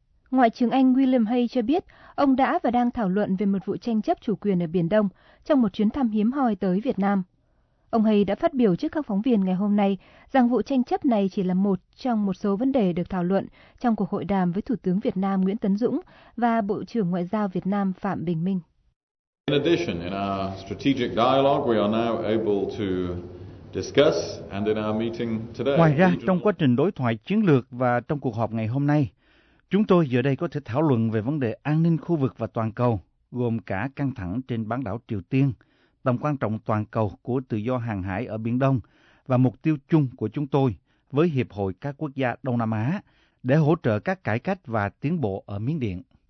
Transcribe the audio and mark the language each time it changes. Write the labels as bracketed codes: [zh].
[vi] Ngoại trưởng Anh William Hay cho biết, ông đã và đang thảo luận về một vụ tranh chấp chủ quyền ở Biển Đông trong một chuyến thăm hiếm hoi tới Việt Nam. Ông Hay đã phát biểu trước các phóng viên ngày hôm nay rằng vụ tranh chấp này chỉ là một trong một số vấn đề được thảo luận trong cuộc hội đàm với Thủ tướng Việt Nam Nguyễn Tấn Dũng và Bộ trưởng Ngoại giao Việt Nam Phạm Bình Minh. [en] In addition, in our strategic dialogue, we are now able to discuss and in our meeting today. [vi] Ngoài ra, trong quá trình đối thoại chiến lược và trong cuộc họp ngày hôm nay, chúng tôi giờ đây có thể thảo luận về vấn đề an ninh khu vực và toàn cầu, gồm cả căng thẳng trên bán đảo Triều Tiên, tầm quan trọng toàn cầu của tự do hàng hải ở Biển Đông và mục tiêu chung của chúng tôi với Hiệp hội các quốc gia Đông Nam Á để hỗ trợ các cải cách và tiến bộ ở Miến Điện.